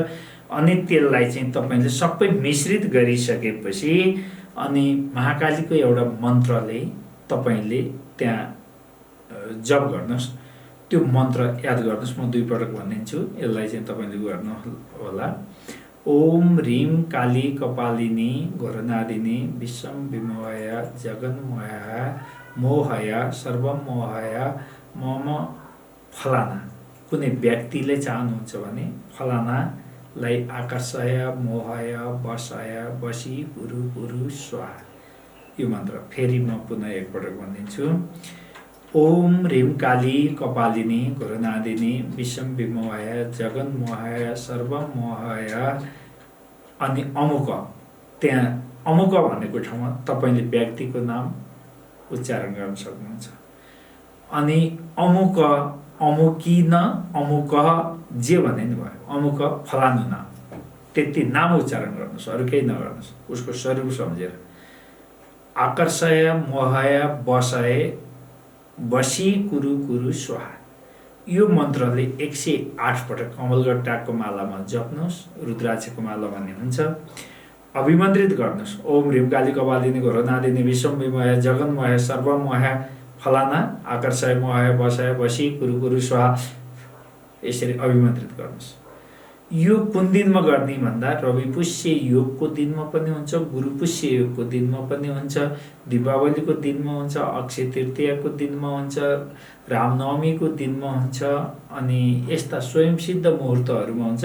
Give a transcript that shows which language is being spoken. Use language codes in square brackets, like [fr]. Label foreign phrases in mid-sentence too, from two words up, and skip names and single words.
[ne] अनि त्यसलाई चाहिँ तपाईँले सबै मिश्रित गरिसकेपछि अनि महाकालीको एउटा मन्त्रले तपाईँले त्यहाँ जप गर्नुहोस्। त्यो मन्त्र याद गर्नुहोस्। म 2 पटक भनिदिन्छु, यसलाई चाहिँ तपाईँले गर्नु होला। [sa] ओम ह्रीं काली कपालिनी घोरनादिनी विश्वम विमोहय जगन्मोहय मोहय सर्वमोहय मम फलाना। [ne] कुनै व्यक्तिले चाहनुहुन्छ भने फलानालाई [sa] आकर्षय मोहय वशय वशी पुरु पुरु स्वाहा। [ne] यो मन्त्र फेरि म पुनः एकपटक भनिदिन्छु। [sa] ओम ह्रीं काली कपालिनी घोरनादिनी विश्वम विमोहय जगन्मोहय सर्वमोहय। [ne] अनि अमुक, त्यहाँ अमुक भनेको ठाउँमा तपाईँले व्यक्तिको नाम उच्चारण गर्न सक्नुहुन्छ। अनि अमुक अमुकिन अमुक जे भने नि भयो, अमुक फलानु नाम, त्यति नाम उच्चारण गर्नुहोस्, अरू केही नगर्नुहोस्, उसको स्वरूप सम्झेर। [sa] आकर्षय मोहय बसय बसी कुरु कुरु स्वाहा, [ne] यो मन्त्रले 108 पटक कमलगट्टाको मालामा जप्नुहोस्, रुद्राक्षको माला भन्ने हुन्छ। अभिमन्त्रित गर्नुहोस्, [sa] ओम ह्रीम काली कपालिनी घोरनादिनी विश्वमय जगन्मय सर्वमय फलाना आकर्षय मोहय बसय बसी कुरु कुरु स्वाहा, [ne] यसरी अभिमन्त्रित गर्नुहोस्। यो कुन दिनमा गर्ने भन्दा रवि पुष्य योगको दिनमा पनि हुन्छ, गुरु पुष्य योगको दिनमा पनि हुन्छ, दीपावलीको दिनमा हुन्छ, अक्षय तृतीयाको दिनमा हुन्छ, रामनवमीको दिनमा हुन्छ, अनि यस्ता स्वयंसिद्ध मुहुर्तहरूमा हुन्छ।